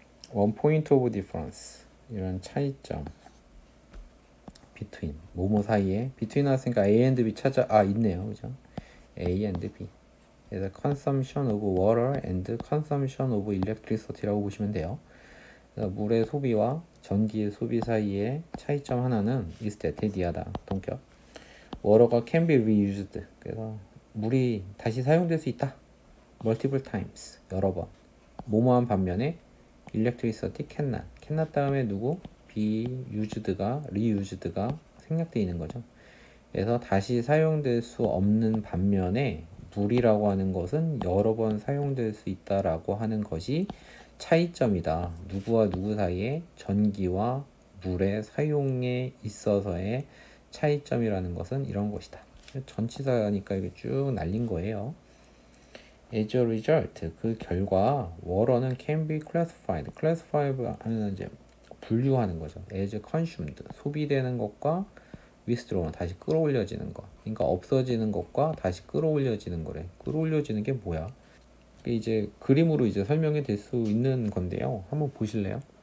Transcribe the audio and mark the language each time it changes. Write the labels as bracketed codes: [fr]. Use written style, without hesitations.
[en] One point of difference, [ko] 이런 차이점. between, 뭐뭐 사이에 between 나왔으니까 [en] A and B [ko] 찾아, 있네요. 그죠? A and B. [en] 그래서 consumption of water and consumption of electricity [ko] 라고 보시면 돼요. 물의 소비와 전기의 소비 사이의 차이점 하나는 [en] is that [ko] 대디하다, 동격. water가 [en] can be reused, [ko] 그래서 물이 다시 사용될 수 있다, [en] multiple times, [ko] 여러 번. 뭐뭐한 반면에 [en] electricity cannot, [ko] cannot 다음에 누구? [en] be used가 [ko] reused가 생략되어 있는 거죠. 그래서 다시 사용될 수 없는 반면에 물이라고 하는 것은 여러 번 사용될 수 있다라고 하는 것이 차이점이다. 누구와 누구 사이에 전기와 물의 사용에 있어서의 차이점이라는 것은 이런 것이다. 전치사니까 이게 쭉 날린 거예요. [en] As a result, [ko] 그 결과 [en] water는 can be classified. [ko] classified 하는 이제 분류하는 거죠. [en] as consumed, [ko] 소비되는 것과 [en] withdrawn, [ko] 다시 끌어올려지는 것. 그러니까 없어지는 것과 다시 끌어올려지는 거래. 끌어올려지는 게 뭐야? 이제 그림으로 이제 설명이 될 수 있는 건데요. 한번 보실래요?